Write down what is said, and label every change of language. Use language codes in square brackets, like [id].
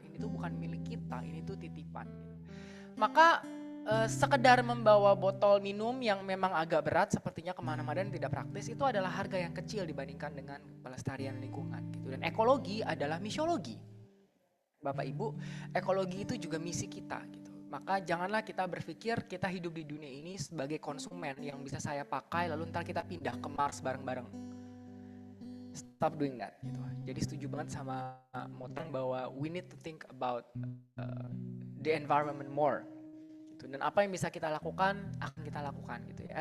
[id] Ini tuh bukan milik kita, ini tuh titipan. Gitu. Maka sekedar membawa botol minum yang memang agak berat sepertinya kemana-mana dan tidak praktis itu adalah harga yang kecil dibandingkan dengan pelestarian lingkungan gitu. Dan ekologi adalah misiologi. Bapak Ibu, ekologi itu juga misi kita gitu. Maka janganlah kita berpikir kita hidup di dunia ini sebagai konsumen yang bisa saya pakai lalu ntar kita pindah ke Mars bareng-bareng. [en] Stop doing that gitu. [id] Jadi setuju banget sama Motang bahwa [en] we need to think about the environment more. [id] Dan apa yang bisa kita lakukan akan kita lakukan gitu ya.